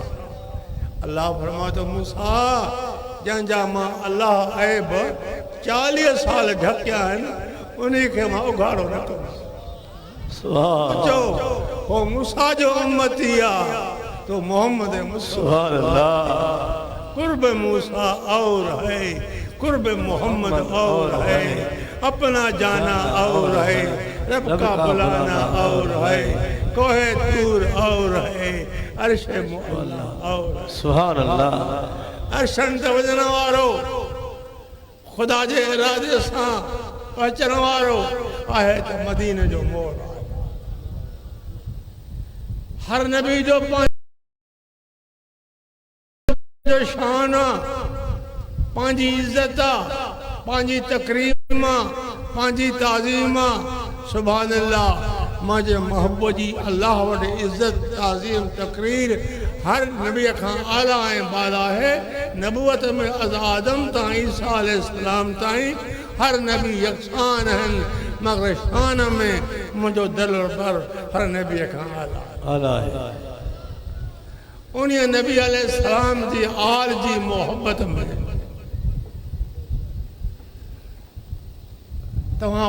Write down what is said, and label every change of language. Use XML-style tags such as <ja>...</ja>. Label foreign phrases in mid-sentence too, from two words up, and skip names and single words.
<sd>अल्लाह फरमाए थो, मूसा, जंहिंजा मां अल्लाह ऐब 40 साल ढकिया आहिनि, उन्ही खे मां उघाड़ो न कंदुसि। चओ, हो मूसा जो उम्मती आहे, तो मोहम्मद मुस्तफा।</sd> <ur>قرب موسیٰ اور ہے، قرب محمد اور ہے، اپنا جانا اور ہے، رب کا بلانا اور ہے، کوہ طور اور ہے، عرش معلیٰ اور.</ur> <ar>سبحان الله.</ar> <sd>अर्शन ते वञण वारो ख़ुदा जे इरादे सां पहुचण वारो आहे त मदीने जो मोड़ आहे। हर नबी जो पंहिंजो शान आहे, पंहिंजी इज़त आहे, पंहिंजी तकरीम आहे, पंहिंजी ताज़ीम आहे।</sd> <ar>سبحان الله,</ar> <sd>मुंहिंजे महबूब जी अल्लाह वटि इज़त, ताज़ीम, तकरीर हर नबी खां आला ऐं बाला है। नबूवत में अज़ आदम ताईं ईसा अलैहिस्सलाम ताईं हर नबी यकसान आहिनि, मगर शान में मुंहिंजो दिलि पर हर नबी खां आला है। उन नबी अलैहिस्सलाम जी आल जी मोहब्बत में तव्हां</sd>